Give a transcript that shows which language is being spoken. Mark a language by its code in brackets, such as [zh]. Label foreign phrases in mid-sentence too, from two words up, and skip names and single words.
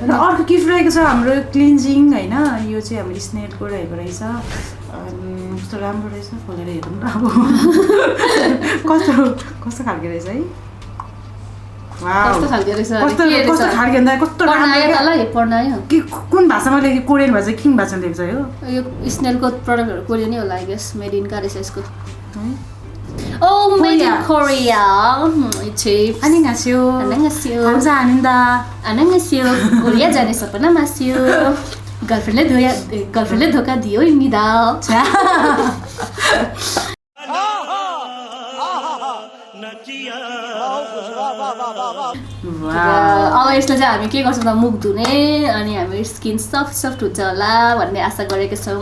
[ne] अर्को गिफ्ट रहेको छ हाम्रो क्लिन्जिङ होइन यो चाहिँ हाम्रो स्नेलको रहेको रहेछ कस्तो राम्रो रहेछ खोलेर हेरौँ न अब कस्तो खालको रहेछ है कस्तो खालको रहेछ कस्तो खालको भन्दा कस्तो राम्रो पढ्न आयो कि कुन भाषामा लेखेको कोरियन भाषा किन भाषामा लेखेको छ यो स्नेलको प्रडक्टहरू कोरियनै होला [en] I guess made in [ne] रहेछ यसको [en] Oh, made in Korea. [ko] 안녕하세요. 안녕하세요. 감사합니다. 안녕하세요. [ne] कोरिया जाने सपना मास्यो. गर्लफ्रेन्डले धोका दियो इमिदा. अब यसलाई चाहिँ हामी के गर्छौँ त मुख धुने अनि हाम्रो स्किन सफ्ट हुन्छ होला भन्ने आशा गरेको छौँ.